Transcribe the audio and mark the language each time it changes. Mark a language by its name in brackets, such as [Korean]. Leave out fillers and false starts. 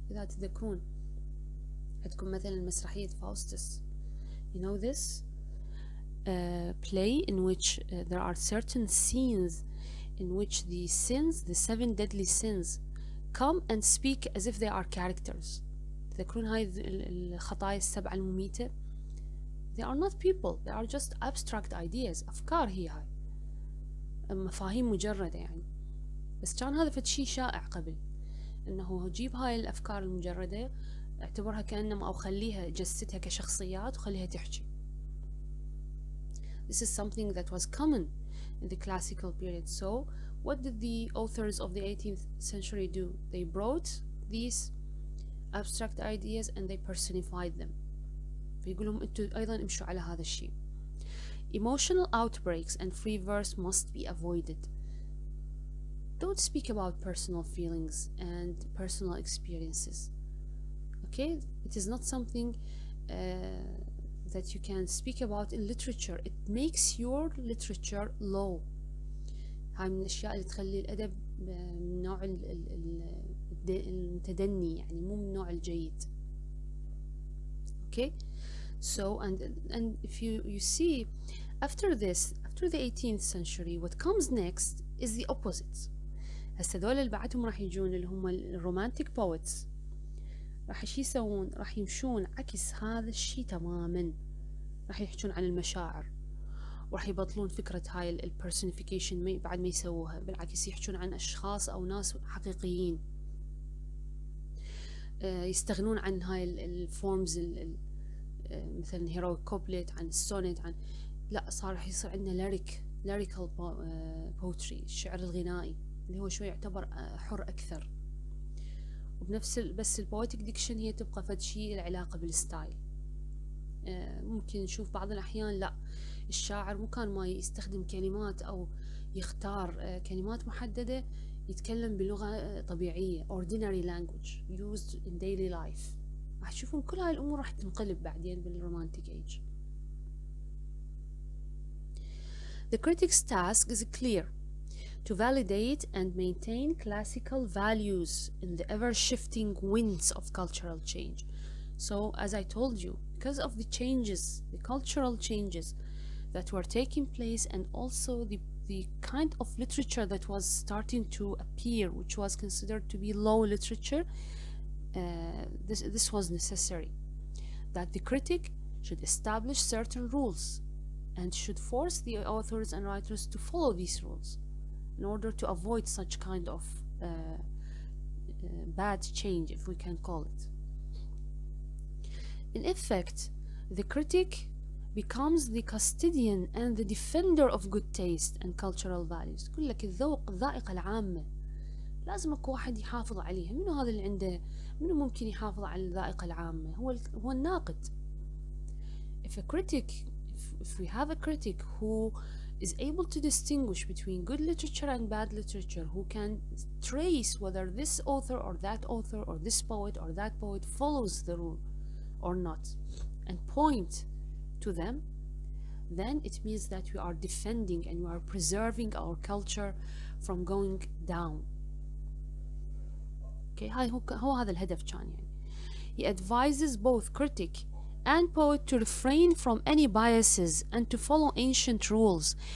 [Arabic] إذا تذكرون عندكم مثلا مسرحية فاوستس. [English] You know this play in which there are certain scenes in which the sins, the 7 deadly sins, come and speak as if they are characters. [Arabic] تذكرون هاي الخطايا السبعة المميتة؟ [English] They are not people, they are just abstract ideas. [Arabic] أفكار هي هاي مفاهيم مجردة يعني. بس كان هذا فد شي شائع قبل إنه جيب هاي الأفكار المجردة اعتبرها كأنما أو خليها جسدها كشخصيات وخليها تحكي. [English] This is something that was common in the classical period. So what did the authors of the 18th century do? They brought these abstract ideas and they personified them. [Arabic] فيقول لهم انتوا أيضا امشوا على هذا الشيء. [English] Emotional outbreaks and free verse must be avoided. Don't speak about personal feelings and personal experiences. Okay, it is not something that you can speak about in literature. It makes your literature low. [Arabic] هاي من الأشياء اللي تخلي الأدب من نوع المتدني، يعني مو من نوع الجيد. [English] Okay, so and if you see after this, after the 18th century, what comes next is the opposite. [Arabic] هسه دول اللي بعدهم راح يجون اللي هم الرومانتيك بويتس، راح شي يسوون؟ راح يمشون عكس هذا الشي تماما. راح يحجون عن المشاعر، وراح يبطلون فكرة هاي البرسونيفيكيشن بعد ما يسووها، بالعكس يحجون عن أشخاص أو ناس حقيقيين. يستغنون عن هاي الفورمز مثلا هيرويك كوبلت، عن السونيت، عن لا، صار راح يصير عندنا [English] lyrical poetry، [Arabic] الشعر الغنائي اللي هو شوي يعتبر حر أكثر. وبنفس بس البويتك ديكشن هي تبقى فد شيء العلاقة بالستايل. ممكن نشوف بعض الأحيان لا، الشاعر مو كان ما يستخدم كلمات أو يختار كلمات محددة، يتكلم بلغة طبيعية [English] ordinary language used in daily life. [Arabic] راح تشوفون كل هاي الأمور راح تنقلب بعدين بالرومانتيك age. [English] The critic's task is clear: to validate and maintain classical values in the ever-shifting winds of cultural change. So, as I told you, because of the changes, the cultural changes that were taking place, and also the kind of literature that was starting to appear, which was considered to be low literature, this was necessary, that the critic should establish certain rules and should force the authors and writers to follow these rules in order to avoid such kind of bad change, if we can call it. In effect, the critic becomes the custodian and the defender of good taste and cultural values. [Arabic] يقول لك الذوق، الذائقة العامة لازم اكو واحد يحافظ عليها. منو هذا اللي عنده، منو ممكن يحافظ على الذائقة العامة؟ هو الناقد. [English] If we have a critic who is able to distinguish between good literature and bad literature, who can trace whether this author or that author or this poet or that poet follows the rule or not, and point to them, then it means that we are defending and we are preserving our culture from going down. [Arabic] Okay, هو هذا الهدف كان يعني. [English] He advises both critic and poet to refrain from any biases and to follow ancient rules.